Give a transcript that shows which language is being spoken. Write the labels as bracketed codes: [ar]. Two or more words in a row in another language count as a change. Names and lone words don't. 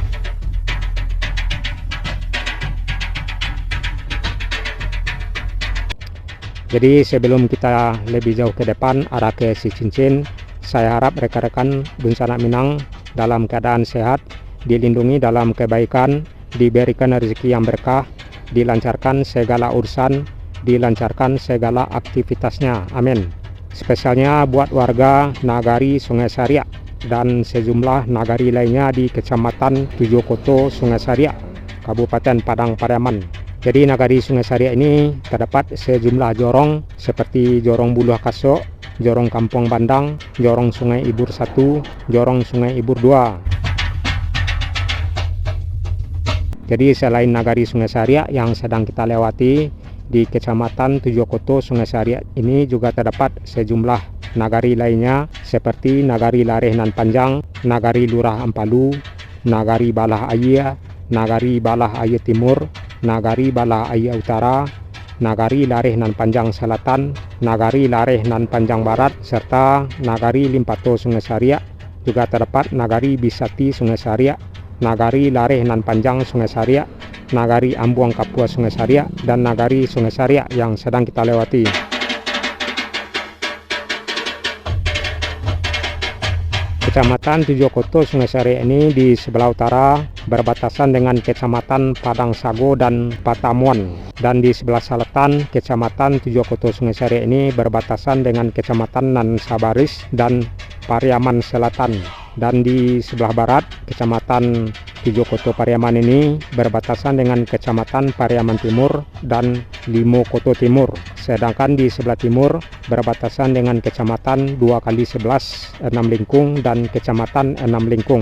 [id] Jadi sebelum kita lebih jauh ke depan arah ke Si Cincin, saya harap rekan-rekan Sanak Minang dalam keadaan sehat, dilindungi dalam kebaikan, diberikan rezeki yang berkah, dilancarkan segala urusan, dilancarkan segala aktivitasnya. Amin. Spesialnya buat warga Nagari Sungai Saria dan sejumlah nagari lainnya di Kecamatan Tujuokoto, Sungai Saria, Kabupaten Padang Pariaman. Jadi Nagari Sungai Saria ini terdapat sejumlah jorong seperti Jorong Buluh Kasok, Jorong Kampung Bandang, Jorong Sungai Ibur 1, Jorong Sungai Ibur 2. Jadi selain Nagari Sungai Saria yang sedang kita lewati, di Kecamatan Tujuokoto Sungai Saria ini juga terdapat sejumlah nagari lainnya seperti Nagari Lareh Nan Panjang, Nagari Lurah Ampalu, Nagari Balah Ayia, Nagari Balah Ayia Timur, Nagari Balah Ayia Utara, Nagari Lareh Nan Panjang Selatan, Nagari Lareh Nan Panjang Barat, serta Nagari Limpato Sungai Saria. Juga terdapat Nagari Bisati Sungai Saria, Nagari Lareh Nan Panjang Sungai Saria, Nagari Ambuang Kapua Sungai Saria, dan Nagari Sungai Saria yang sedang kita lewati. Kecamatan Tujuokoto Sungai Saria ini di sebelah utara berbatasan dengan Kecamatan Padang Sago dan Patamuan, dan di sebelah selatan Kecamatan Tujuokoto Sungai Saria ini berbatasan dengan Kecamatan Nan Sabaris dan Pariaman Selatan, dan di sebelah barat Kecamatan Tujuokoto Pariaman ini berbatasan dengan Kecamatan Pariaman Timur dan Limokoto Timur, sedangkan di sebelah timur berbatasan dengan Kecamatan 2x11 6 Lingkung dan Kecamatan 6 Lingkung.